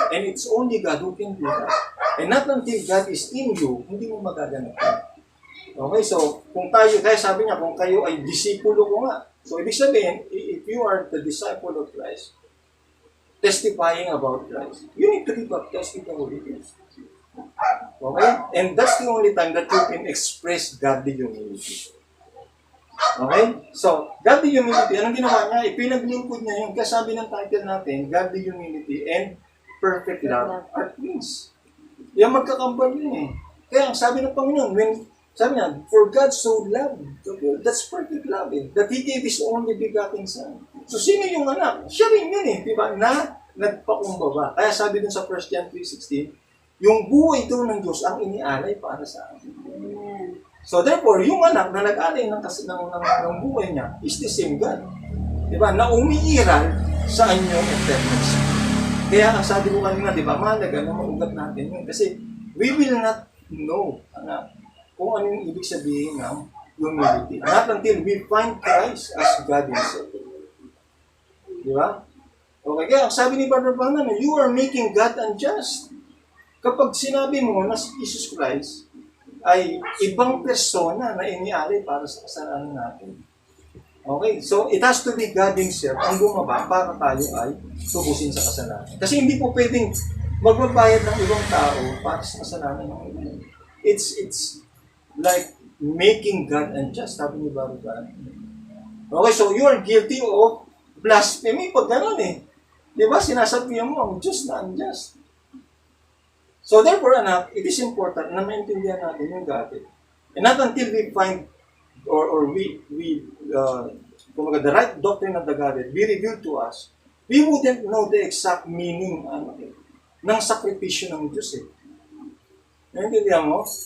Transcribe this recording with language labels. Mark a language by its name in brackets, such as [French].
[English] And it's only God who can do that. And not until God is in you, [Filipino] hindi mo magaganap. Okay, so kung tayo, kaya sabi niya, kung kayo ay disipulo ko nga. [English] So ibig sabihin, if you are the disciple of Christ, testifying about Christ, you need to be baptized with the Holy Ghost. Okay? And that's the only time that you can express godly humility. Okay? So, godly humility, [Filipino] anong ginawa niya? Ipinaglingkod niya yung kasabi ng title natin, [English] godly humility and perfect love are twins. [Filipino] Yung magkakambal yun eh. Kaya ang sabi ng Panginoon, sabi niya, [English] for God so loved, that's perfect love eh, that He gave His only begotten Son. [Filipino] So, sino yung anak? Siya rin yun eh, di ba? Na nagpakumbaba. Kaya sabi dun sa 1 John 3:16, yung buhay ito ng Diyos ang inialay para sa atin. [English] So therefore, [Filipino] yung anak na nag-alay ng buhay niya [English] is the same God. [Filipino] Diba? Na umiiral sa inyong eternal. Kaya ang sabi ko kanina, diba, mahalaga na maugat natin yun. Kasi [English] we will not know [Filipino] kung ano yung ibig sabihin ng humility. [English] Not until we find Christ as God Himself. Diba? Okay, [Filipino] kaya ang sabi ni [English] Brother Branham, you are making God unjust. [Filipino] Kapag sinabi mo na si Jesus Christ ay ibang persona na inialay para sa kasalanan natin. Okay? [English] So, it has to be God Himself [Filipino] ang bumaba para tayo ay tubusin sa kasalanan. Kasi hindi po pwedeng magbabayad ng ibang tao para sa kasalanan ng iba. [English] It's like making God unjust, [Filipino] sabi ni [English] Baruch. Okay, so you are guilty of blasphemy [Filipino] pag gano'n eh. [English] Di ba? [Filipino] Sinasabihan mo ang Diyos na unjust. [English] So therefore, anak, it is important [Filipino] na maintindihan natin yung [English] Godhead. And not until we find or we the right doctrine of the Godhead be revealed to us, we wouldn't know the exact meaning [Filipino] ng sakripisyo ng Diyos eh. Naintindihan mo?